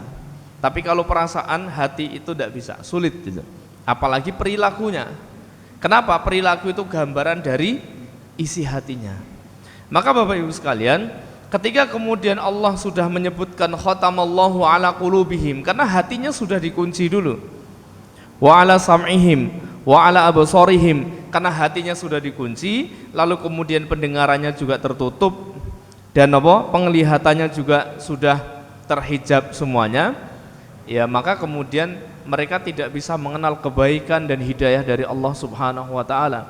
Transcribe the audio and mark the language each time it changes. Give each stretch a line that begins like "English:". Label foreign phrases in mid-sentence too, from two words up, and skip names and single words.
Indonesian: Tapi kalau perasaan, hati itu tidak bisa, sulit gitu. Apalagi perilakunya. Kenapa? Perilaku itu gambaran dari isi hatinya. Maka Bapak Ibu sekalian, ketika kemudian Allah sudah menyebutkan
Arabic: ختم الله على قلوبهم,
Indonesian: karena hatinya sudah dikunci dulu.
Arabic: وعلى سمعهم وعلى أبصارهم,
Indonesian: karena hatinya sudah dikunci, lalu kemudian pendengarannya juga tertutup dan penglihatannya juga sudah terhijab semuanya. Ya, maka kemudian mereka tidak bisa mengenal kebaikan dan hidayah dari Allah
Arabic: سبحانه وتعالى.